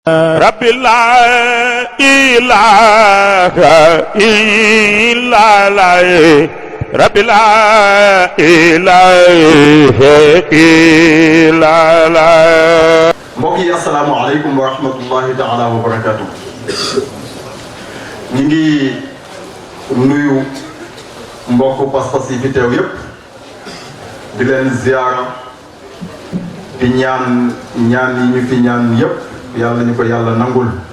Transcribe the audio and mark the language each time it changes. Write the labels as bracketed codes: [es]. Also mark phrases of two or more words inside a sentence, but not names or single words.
[ar] رب لا إله إلا الله رب لا إله إلا الله. [wo] mbokk yi [ar] السلام عليكم ورحمة الله تعالى وبركاته. [wo] ñu ngi nuyu mbokku pas-pas yi fi teew yépp di leen ziyaara di ñaan yi ñu fi ñaan yépp yàlla ñu ko yàlla nangul.